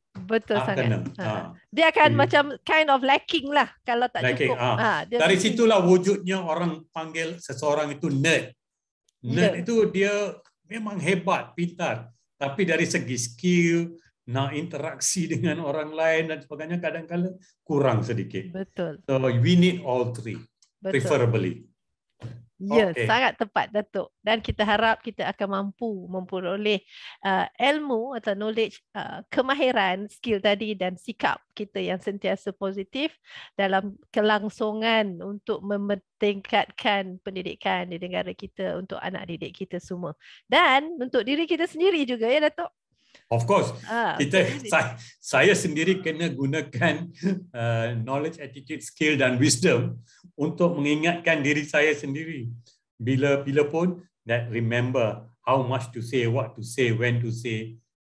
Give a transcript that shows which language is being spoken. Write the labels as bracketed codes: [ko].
[ms] Betul sangat. Dia akan macam [en] kind of lacking [ms] lah kalau tak cukup. Dari situlah wujudnya orang panggil seseorang itu nerd. Nerd itu dia memang hebat, pintar. Tapi dari segi skill, nak interaksi dengan orang lain dan sebagainya kadang-kadang kurang sedikit. Betul. [en] So we need all three, preferably. [ms] Ya, sangat tepat Datuk. Dan kita harap kita akan mampu memperoleh ilmu atau [en] knowledge, kemahiran, skill [ms] tadi dan sikap kita yang sentiasa positif dalam kelangsungan untuk meningkatkan pendidikan di negara kita untuk anak didik kita semua. Dan untuk diri kita sendiri juga ya Datuk. Of course, kita untuk saya sendiri kena gunakan [en] knowledge, attitude, skill [ms] dan wisdom untuk mengingatkan diri saya sendiri. Bila pun [en] that remember how much to say, what to say, when to say,